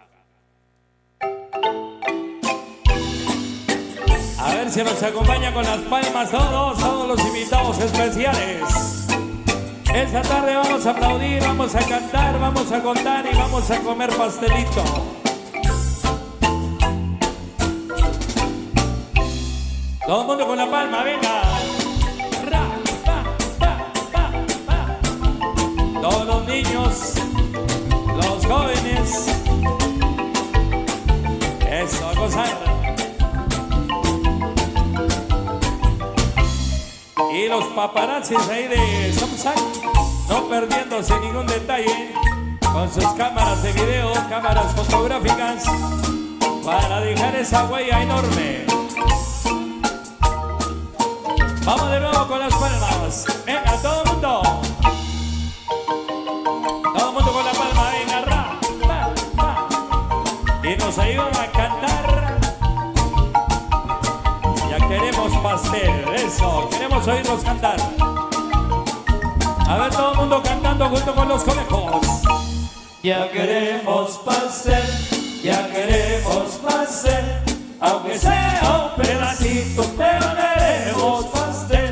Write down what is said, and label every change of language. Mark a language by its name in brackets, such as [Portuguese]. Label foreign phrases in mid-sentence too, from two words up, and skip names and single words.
[Spanish] A ver si nos acompaña con las palmas todos los invitados especiales. Esta tarde vamos a aplaudir, vamos a cantar, vamos a contar y vamos a comer pastelito. Todo el mundo con la palma, venga. Ra, pa, pa, pa, pa. Todos los niños, los jóvenes. Eso, a gozar. Y los paparazzis ahí de Samsung, no perdiéndose ningún detalle, con sus cámaras de video, cámaras fotográficas, para dejar esa huella enorme. Vamos de nuevo con las palmas. Venga, todo el mundo. Todo el mundo con la palma, venga, ra, pa, pa. Y nos ayudan a cantar. Ya queremos pastel, eso, queremos oírlos cantar. A ver, todo el mundo cantando junto con los conejos. Ya queremos pastel, ya queremos pastel, aunque sea un pedacito, pero queremos pastel.